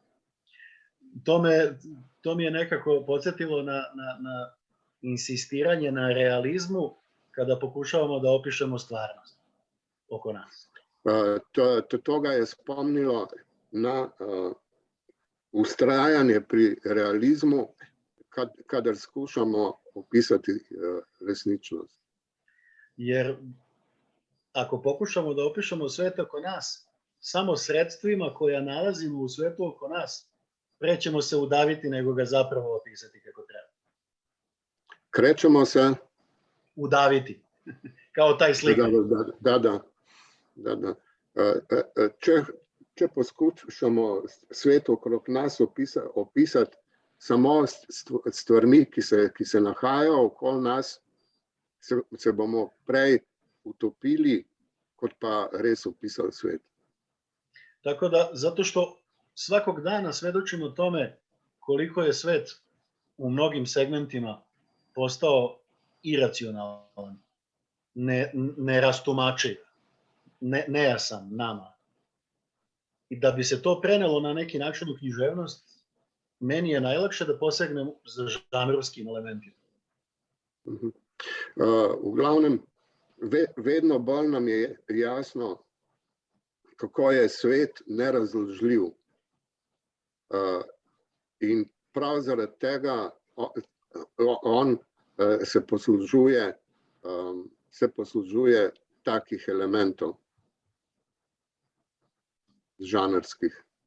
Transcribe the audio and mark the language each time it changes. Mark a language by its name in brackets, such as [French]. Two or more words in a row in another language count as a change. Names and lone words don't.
[Serbian] To mi je nekako podsjetilo na insistiranje na realizmu kada pokušavamo da opišemo stvarnost oko nas. [Slovenian] To ga je spomnilo na ustrajanje pri realizmu, kadar skušamo opisati resničnost. [Serbian] Jer ako pokušamo da opišemo svet oko nas samo sredstvima koja nalazimo u svetu oko nas, pre ćemo se udaviti nego ga zapravo opisati kako treba. Krećemo se udaviti, kao taj slikar. Da. [Slovenian] Če poskušamo svet okrog nas opisati samo stvarmi, ki se nahajajo okoli nas, se bomo prej utopili, kot pa res opisali svet. [Serbian] Tako da, zato što svakog dana svedočimo tome koliko je svet u mnogim segmentima postao iracionalan, nerastumačiv, nejasan nama. I da bi se to prenelo na neki način u književnost, meni je najlakše da posegnem za žanrovskim elementima. [Slovenian] V glavnem, vedno bolj nam je jasno, kako je svet nerazložljiv. In prav zaradi tega on se poslužuje takih elementov žanrskih.